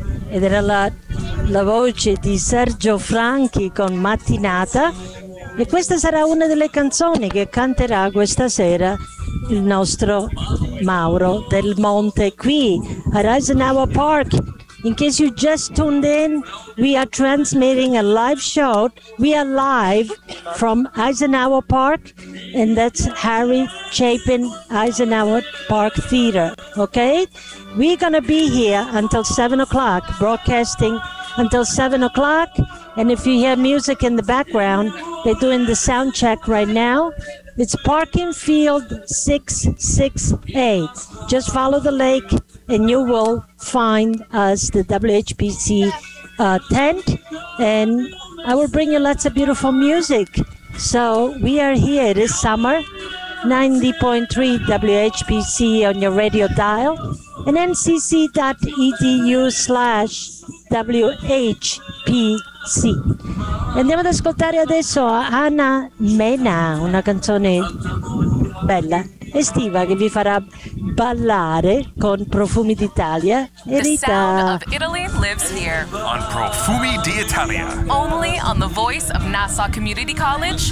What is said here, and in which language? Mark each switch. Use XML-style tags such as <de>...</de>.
<it>ed era la voce di Sergio Franchi con Mattinata, e questa sarà una delle canzoni che canterà questa sera il nostro Mauro Del Monte qui at Eisenhower Park.</it> <en>In case you just tuned in, we are transmitting a live show. We are live from Eisenhower Park, and that's Harry Chapin Eisenhower Park Theater, okay? We're gonna be here until 7 o'clock, broadcasting until 7 o'clock, and if you hear music in the background, they're doing the sound check right now. It's Parking Field 668. Just follow the lake and you will find us, the WHBC tent, and I will bring you lots of beautiful music. So we are here, it is summer, 90.3 WHBC on your radio dial, and ncc.edu/WHBC.</en> <it>Andiamo ad ascoltare adesso Anna Mena, una canzone bella, estiva, che vi farà ballare con Profumi d'Italia.</it> <en>E the Rita. Sound of Italy lives here. On Profumi d'Italia. Only on the voice of Nassau Community College.</en>